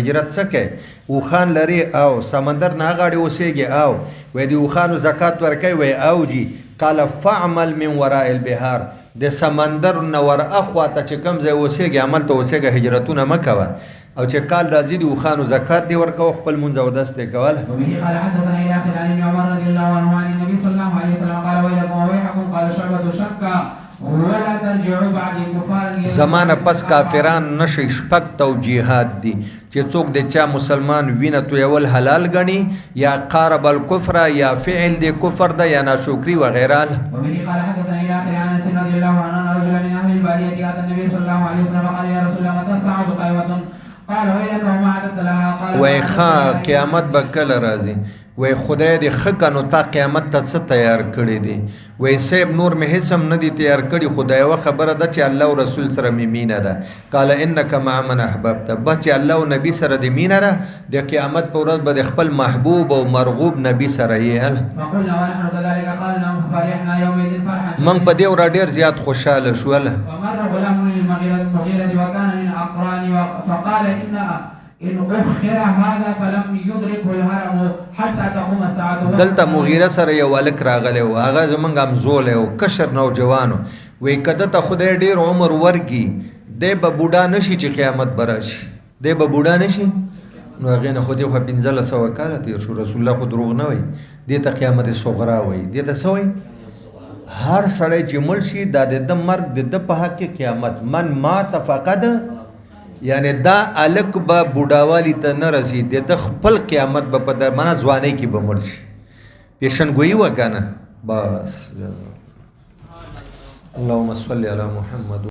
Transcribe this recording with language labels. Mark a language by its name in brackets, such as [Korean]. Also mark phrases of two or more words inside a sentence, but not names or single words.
[Pashto] هجرت څه کوي؟ اوښان لري او سمندر نه غاړې اوسېږي او وایي د اوښانو زکات ورکوي. وایي او جي [Arabic] قال فعمل من وراء البحار [Pashto] د سمندر نه ور اخوا ته چې کوم ځای اوسېږي عمل ته اوسېږه، هجرتونه مه کوه. او چې کال راځي د اوښانو زکات دې ورکوه، خپل مونځ اودس دې کوله. [Arabic] وبه قال حدثنا الى اخر عن ابن عمر رضي الله عنه عن النبي صلى الله عليه وسلم قال ويلكم وويحكم قال شعبة شك ولا ترجعوا بعد كفار. [Pashto] زمانه پس کافران نشي شپږ توجیهات دي چې څوک د چا مسلمان وینه تویول حلال غني یا قارب الكفر یا فعل د کفر ده یا ناشکری وغیره. [Arabic] وبه قال حدثنا الى اخر عن انس رضي الله عنه ان رجلا من اهل الباديه اتى النبي صلى الله عليه وسلم قال يا رسول الله متى الساعه قائمه قال ويلك وما عددت لها قال [Pashto] وای ښه قیامت به کله راځي؟ وای خدای دې ښه که نو تا قیامت ته څه تیار کړی دی؟ وای صاحب نور مې هېڅ هم نه دي تیار کړي، خو دا یوه خبره ده چې الله او رسول سره مې مینه ده. [Arabic] قال انک مع من احببت، [Pashto] بس چې الله او نبي سره دې مینه ده د قیامت په ورځ به د خپل محبوب او مرغوب نبي سره یې. [Arabic] فقلنا ونحن كذلك قال نعم فرحنا يومئذ فرحا [Pashto] موږ په دې ورځ ډېر زیات خوشحاله شول. [Arabic] فمر غلام للمغيرة وكان من أقران فقال إن أخر هذا فلم يدركه الهرم حتى تقوم الساعة. [Pashto] دلته مغیره سره یو هلک راغلی و، هغه زمونږ همزولی و، کشر نوجوان و. وایي که ده ته خدای ډېر عمر ورکړي دی به بوډا نه شي چې قیامت به راشي، دی به بوډا نه شي. نو هغې نه خو دې خو 1500 کاله تېر شو، رسول الله خو دروغ نه وایي، دې ته قیامت صغرا وایي. دې ته څه وایي؟ هر سړی چې مړ شي دا د ده مرګ د ده په حق کې قیامت. [Arabic] من مات فقد، [Pashto] یعنی دا الک به بوډاوالی ته نه رسي، د خپل قیامت به په درمانه ځوانۍ کې به مړ شي. پیشنګویي وکړه نه بس. [Arabic] اللهم صل علی محمد.